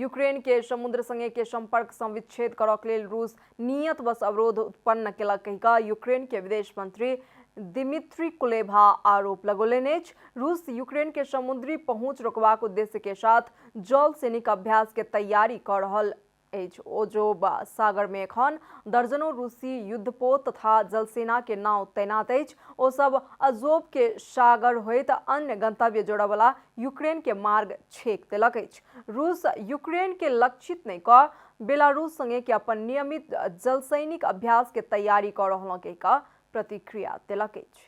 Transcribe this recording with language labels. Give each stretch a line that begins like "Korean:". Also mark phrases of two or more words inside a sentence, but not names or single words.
Maithili: यूक्रेन के समुद्र संगे के संपर्क संविच्छेद करक लेल रूस नियतवश अवरोध उत्पन्न केलक का यूक्रेन के विदेश मंत्री दिमित्री कुलेभा आरोप लगौलनि अछि। रूस यूक्रेन के समुद्री पहुंच रोकबाक उद्देश्य के साथ जल सैनिक अभ्यास के तैयारी कर रहल अछि। ओजोब सागर में एखन दर्जनों रूसी युद्धपोत तथा जलसेना के नाव तैनात अछि। ओ सब अजोब के सागर होइत अन्य गंतव्य जोड़वाला यूक्रेन के मार्ग छेक देलक अछि। रूस यूक्रेन के लक्षित नहीं कर बेलारूस संगे के अपन नियमित जलसैनिक अभ्यास के तैयारी कर रहल का प्रतिक्रिया देलक अछि।